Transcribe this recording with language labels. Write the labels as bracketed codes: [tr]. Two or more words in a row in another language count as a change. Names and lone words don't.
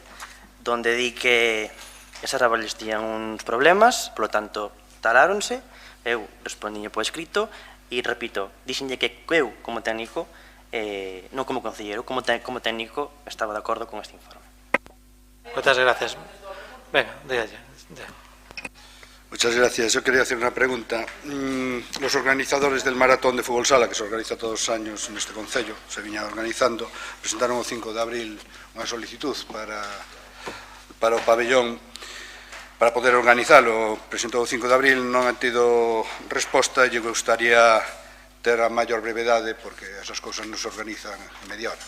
[gl] Donde di que esas árboles tiñan uns problemas, polo tanto, taláronse, eu respondiño por escrito, e repito, dixenlle que eu, como técnico, non como concelleiro, como técnico, estaba de acordo con este informe. Moitas gracias. Venga, déalle. [es] Muchas gracias. Yo quería hacer una pregunta. Los organizadores del maratón de fútbol sala, que se organiza todos los años en este concello, [gl] se viña organizando, presentaron o 5 de abril unha solicitud para o pabellón para poder organizalo. Presentou o 5 de abril, non han tido resposta e lle gustaría ter a maior brevedade porque esas cousas non se organizan en media hora.